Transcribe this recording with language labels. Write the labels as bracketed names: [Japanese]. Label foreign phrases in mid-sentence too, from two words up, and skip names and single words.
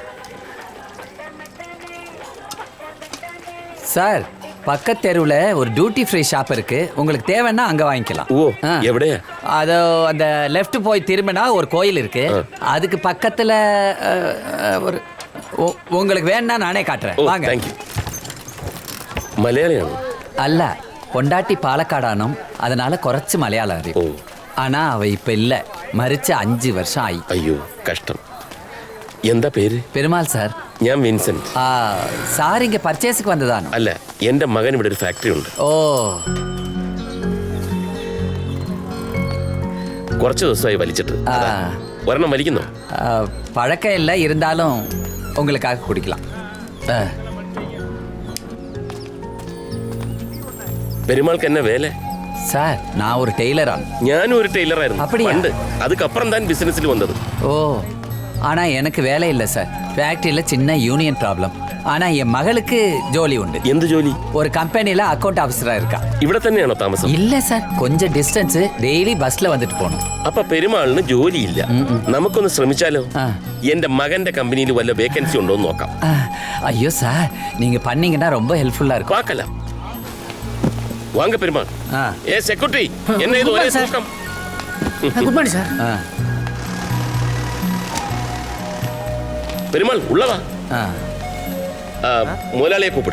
[Tamil] சார். பக்கத்து தெருவில் ஒரு [English] duty free shop [Tamil] இருக்கு. உங்களுக்கு தேவைன்னா அங்கே வாங்கிக்கலாம். [Malayalam] ஓ, எവിടെയാ? [Tamil] அது அந்த லெஃப்ட் போய் திரும்பினா ஒரு கோயில் இருக்கு. அதுக்கு பக்கத்தில் ஒரு உங்களுக்கு வேணும்னா நானே காட்டுறேன். வாங்க. தேங்க்யூ. [Malayalam] മലയാളിയാണോ? അല്ല, പൊണ്ടാട്ടി പാലക്കാടാണോ, அதனால കുറച്ച് മലയാളം അറിയും. [Tamil] ஆனா அவ இப்ப இல்ல, மரிச்ச 5 வருஷம் ஆயி. [Malayalam] അയ്യോ കഷ്ടം. എന്താ പേര്? പെരുമാൾ സാർ. ഞാൻ വിൻസെന്റ്. സാർ ഇങ്ങ പർച്ചേസിക്ക് വന്നതാണോ? അല്ല, എന്റെ മകൻ ഇവിടെ ഒരു ഫാക്ടറി ഉണ്ട്. ഓ, കുറച്ച് ദിവസമായി വലിച്ചിട്ട്. ഒരെണ്ണം വലിക്കുന്നോ? [Tamil] பழக்கம் இல்ல, இருந்தாலும் ഉங்களுக்காக കുടിக்கலாம். பெருமாளுக்கு என்ன வேலை? சார், நான் ஒரு டெய்லராണ്. [Malayalam] ഞാനും ഒരു ടൈലറായിരുന്നു പണ്ട്. [Tamil] அதுக்கப்புறம் தான் பிசினஸ்ல வந்தது. ஓ, ஆனா எனக்கு வேலை இல்லை சார். ஃபேக்டரியில் சின்ன [English] union problem. [Tamil] ஆனா என் மகளுக்கு ஜோலி உண்டு. [Malayalam] എന്ത് ജോലി? [Tamil] ஒரு கம்பெனியில் [English] account officer [Tamil] இருக்கா. [Malayalam] ഇവിടെ തന്നെയാണോ താമസം? [Tamil] இல்லை சார், கொஞ்சம் டிஸ்டன்ஸ். [English] daily bus [Tamil] வந்துட்டு போகணும். [Malayalam] അപ്പൊ പെരുമാളിന് ജോലിയില്ല. നമുക്കൊന്ന് ശ്രമിച്ചാലോ? എന്റെ മകന്റെ കമ്പനിയിൽ വല്ല വേക്കൻസി ഉണ്ടോ എന്ന് നോക്കാം. [Tamil] ஐயோ சார், நீங்க பண்ணீங்கன்னா ரொம்ப ஹெல்ப்ஃபுல்லா இருக்கும். பார்க்கலாம். வாங்க பெருமாள். ஏ செக்யூரிட்டி, என்ன இது ஒரே கூட்டம்? [English] good morning sir. [Tamil] பெருமாள் உள்ள வா. முதலாளியை கூப்பிடு.